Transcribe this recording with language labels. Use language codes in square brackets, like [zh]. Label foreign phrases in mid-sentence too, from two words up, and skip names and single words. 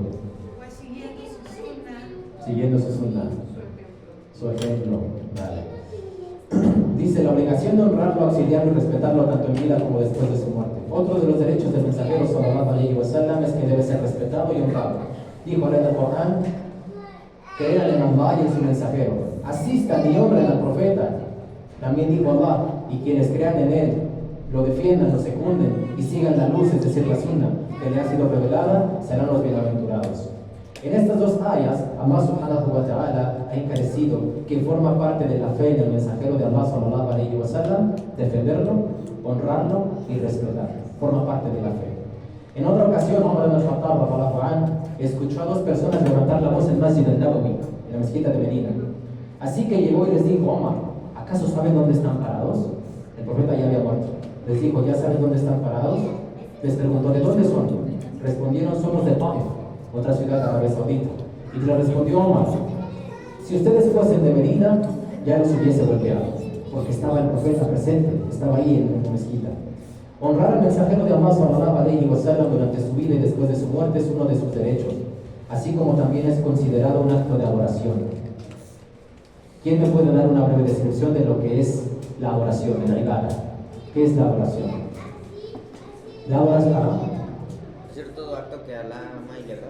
[es] Pues siguiendo su sunna. Siguiendo su sunna, su ejemplo. Vale. Dice: la obligación de honrarlo, auxiliarlo y respetarlo tanto en vida como después de su muerte. Otro de los derechos del mensajero [ar] صلى الله عليه وسلم [es] es que debe ser respetado y honrado. Dijo en el Corán: crean en Allah y en su mensajero, asistan y honren al profeta. También dijo Allah: y quienes crean en él, lo defiendan, lo secunden y sigan la luz, es decir, la sunna que le ha sido revelada, serán los bienaventurados. En estas 2 ayas, [ar] الله سبحانه وتعالى [es] ha encarecido que forma parte de la fe en el mensajero de Allah [ar] صلى الله عليه وسلم, [es] defenderlo, honrarlo y respetarlo. Forma parte de la fe. En otra ocasión, Umar ibn al-Khattab [ar] رضي الله عنه [es] escuchó a 2 personas levantar la voz en Masjid al-Nabawi, en la mezquita de Medina. Así que llegó y les dijo: Omar, ¿acaso saben dónde están parados? El profeta ya había muerto. Les dijo: ¿ya saben dónde están parados? Les preguntó: ¿de dónde son? Respondieron: somos de Taif, otra ciudad de Arabia Saudita. Y le respondió Omar: si ustedes fuesen de Medina, ya los hubiese golpeado, porque estaba el profeta presente, estaba ahí en la mezquita. Honrar al mensajero de Allah [ar] صلى الله عليه وسلم [es] durante su vida y después de su muerte es uno de sus derechos. así como también es considerado un acto de adoración. ¿Quién me puede dar una breve descripción de lo que es la adoración, la ibada? ¿Qué es la adoración? La adoración, Hacer todo acto que Alá ama y le agrada.